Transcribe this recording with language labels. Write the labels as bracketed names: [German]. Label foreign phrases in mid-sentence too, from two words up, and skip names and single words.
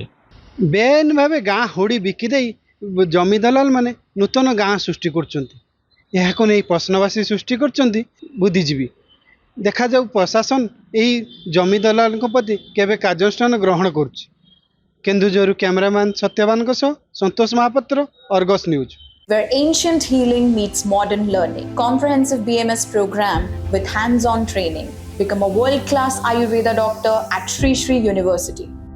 [Odia] ବେଆଇନ ଭାବେ ଗାଁ ହୁଡ଼ି ବିକି ଦେଇ ଜମି ଦଲାଲ ମାନେ ନୂତନ ଗାଁ ସୃଷ୍ଟି କରୁଛନ୍ତି। ଏହାକୁ ନେଇ ପ୍ରଶ୍ନବାସୀ ସୃଷ୍ଟି କରୁଛନ୍ତି ବୁଦ୍ଧିଜୀବୀ। ଦେଖାଯାଉ ପ୍ରଶାସନ ଏହି ଜମି ଦଲାଲଙ୍କ ପ୍ରତି କେବେ କାର୍ଯ୍ୟାନୁଷ୍ଠାନ ଗ୍ରହଣ କରୁଛି। କେନ୍ଦୁଝରରୁ କ୍ୟାମେରାମ୍ୟାନ୍ ସତ୍ୟବାନଙ୍କ ସହ ସନ୍ତୋଷ ମହାପାତ୍ର, ଅର୍ଗସ୍ ନ୍ୟୁଜ୍। [English] Where ancient healing meets modern learning. Comprehensive BMS program with hands-on training. Become a world-class Ayurveda doctor at Sri Sri University.